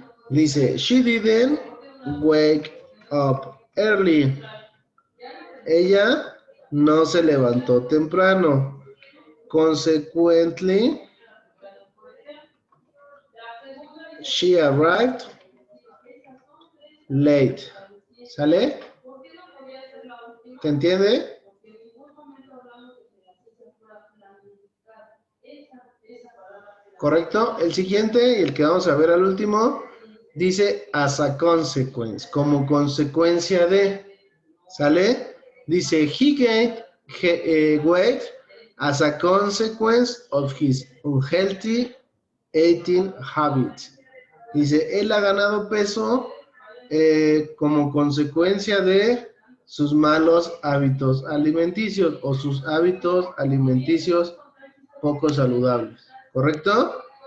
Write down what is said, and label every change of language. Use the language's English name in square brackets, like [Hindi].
[English] Dice, she didn't wake up early. [Spanish] Ella no se levantó temprano. [English] Consequently, she arrived late. [Spanish] ¿Sale? ¿Te entiende? ¿Correcto? El siguiente, y el que vamos a ver al último, dice as a consequence, como consecuencia de, ¿sale? [English] Dice he gained weight as a consequence of his unhealthy eating habits. [Spanish] Dice, él ha ganado peso como consecuencia de sus malos hábitos alimenticios o sus hábitos alimenticios poco saludables. ¿Correcto?